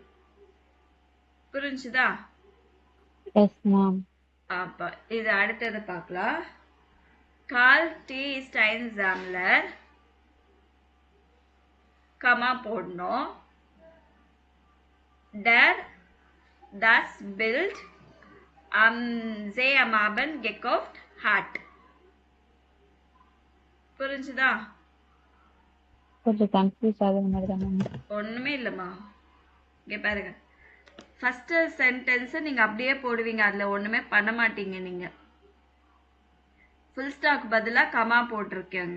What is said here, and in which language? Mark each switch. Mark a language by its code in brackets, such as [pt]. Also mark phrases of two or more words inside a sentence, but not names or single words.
[ta] புரிஞ்சுதா? [en] Yes ma'am. [ta] அப்போ இது அடுத்தது பார்க்கலாம். [de] Karl T. ist ein Sammler [ta] கமா போடணும். [de] டர் das Bild am See am Abend gekauft hat. [ta] புரிஞ்சுதா? கொஞ்சம் கன்ஃபியூஸ் ஆகுற மாதிரி தான் மேம். ஒன்றுமே இல்லைம்மா, இங்கே பாருங்க, [en] first sentence [ta] நீங்கள் அப்படியே போடுவீங்க, அதில் ஒன்றுமே பண்ண மாட்டீங்க. நீங்கள் [en] full stop [ta] பதிலாக கமா போட்டிருக்கீங்க.